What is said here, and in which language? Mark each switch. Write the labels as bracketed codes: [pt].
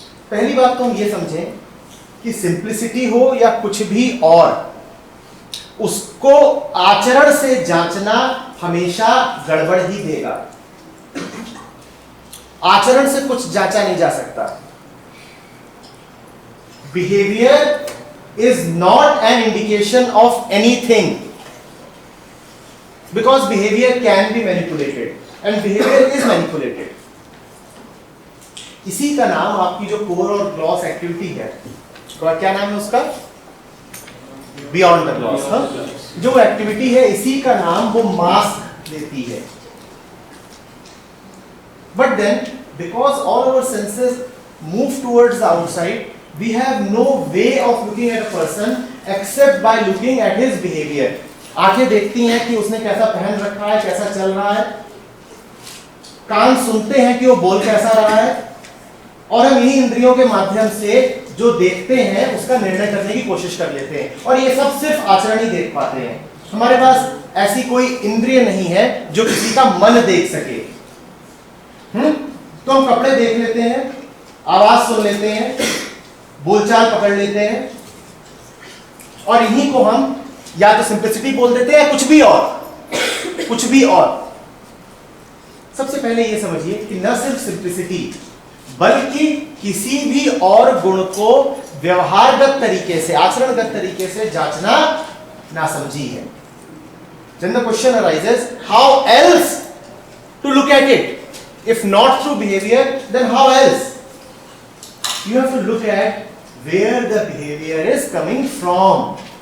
[hi] पहली बात तो हम ये समझें कि सिंप्लिसिटी हो या कुछ भी और, उसको आचरण से जांचना हमेशा गड़बड़ ही देगा। आचरण से कुछ जांचा नहीं जा सकता। [en] Behavior is not an indication of anything, because behavior can be manipulated and behavior is manipulated. [hi] इसी का नाम आपकी जो कोर और ग्लॉस एक्टिविटी है, क्या नाम है उसका? Beyond the gloss. जो एक्टिविटी है इसी का नाम वो मास्क देती है। [en] But then, because all our senses move towards the outside, we have no way of looking at a person except by looking at his behavior. [hi] आंखें देखती हैं कि उसने कैसा पहन रखा है, कैसा चल रहा है, कान सुनते हैं कि वो बोल कैसा रहा है, और हम इन्हीं इंद्रियों के माध्यम से जो देखते हैं उसका निर्णय करने की कोशिश कर लेते हैं। और ये सब सिर्फ आचरण ही देख पाते हैं। हमारे पास ऐसी कोई इंद्रिय नहीं है जो किसी का मन देख सके। तो हम कपड़े देख लेते हैं, आवाज सुन लेते हैं, बोलचाल पकड़ लेते हैं, और इन्हीं को हम या तो सिंपलिसिटी बोल देते हैं या कुछ भी और। सबसे पहले ये समझिए कि न सिर्फ सिंपलिसिटी बल्कि किसी भी और गुण को व्यवहारगत तरीके से, आचरणगत तरीके से जांचना नासमझी है। [en] Then the question arises, how else to look at it? If not through behavior, then how else? You have to look at where the behavior is coming from.